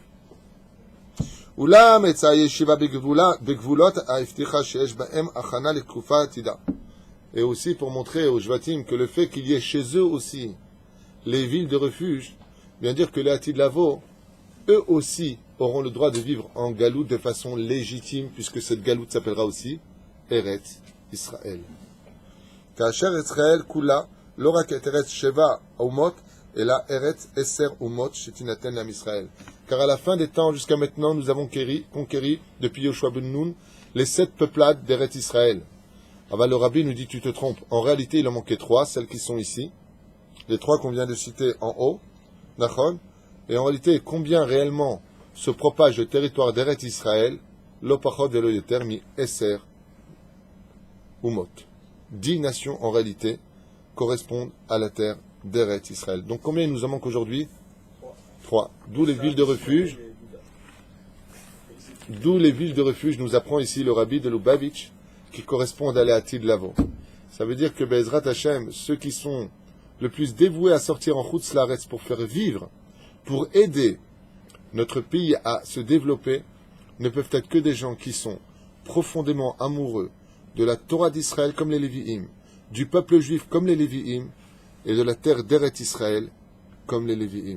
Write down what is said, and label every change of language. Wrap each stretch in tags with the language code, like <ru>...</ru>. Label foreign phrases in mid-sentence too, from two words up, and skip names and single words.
<fr>Et aussi pour montrer aux Shvatim que le fait qu'il y ait chez eux aussi les villes de refuge, vient dire que les</fr> <he>עתיד לבוא,</he> <fr>eux aussi auront le droit de vivre en galoute de façon légitime, puisque cette galoute s'appellera aussi Eretz Israël.</fr> <he>כאשר ישראל כולה לא רק את ארץ 7 אומות, אלא ארץ 10 אומות שתינתן לעם ישראל.</he> <fr>Car à la fin des temps, jusqu'à maintenant, nous avons conquéri depuis Yoshua ben Nun, les 7 peuplades d'Eretz Israël. Alors le Rabbi nous dit, tu te trompes. En réalité, il en manquait 3, celles qui sont ici. Les 3 qu'on vient de citer en haut, Nachon. Et en réalité, combien réellement se propage le territoire d'Eretz Israël,</fr> <he>לא פחות ולא יותר מעשר אומות.</he> <fr>10 nations, en réalité, correspondent à la terre d'Eretz Israël. Donc combien il nous en manque aujourd'hui? 3. D'où les villes de refuge. D'où les villes de refuge, nous apprend ici le Rabbi de Lubavitch, qui correspondent à</fr> <he>לעתיד לבוא.</he> <fr>Ça veut dire que</fr> <he>בעזרת השם,</he> <fr>ceux qui sont le plus dévoués à sortir en</fr> <he>חוץ לארץ</he> <fr>pour faire vivre, pour aider notre pays à se développer, ne peuvent être que des gens qui sont profondément amoureux de la Torah d'Israël comme les Lévi'im, du peuple juif comme les Lévi'im, et de la terre d'Eretz Israël comme les Lévi'im.</fr>